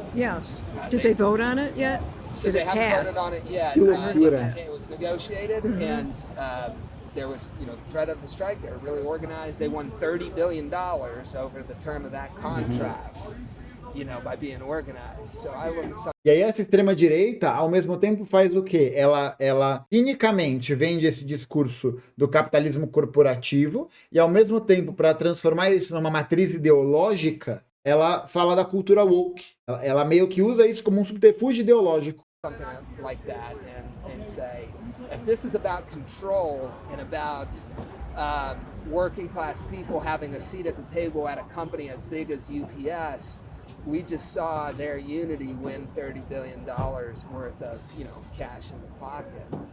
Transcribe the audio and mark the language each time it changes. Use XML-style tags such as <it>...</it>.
<en>Yes. Did they vote on it yet? So they haven't voted on it yet. It was negotiated, and there was, threat of the strike. They were really organized. They won $30 billion over the term of that contract, by being organized. So I look at some.</en> <pt>E aí essa extrema-direita, ao mesmo tempo, faz o quê? Ela cinicamente vende esse discurso do capitalismo corporativo e, ao mesmo tempo, para transformar isso numa matriz ideológica, ela fala da cultura woke. Ela meio que usa isso como um subterfúgio ideológico.</pt> <en>Something like that and say, if this is about control and about working class people having a seat at the table at a company as big as UPS, we just saw their unity win $30 billion worth of, cash in the pocket.</en>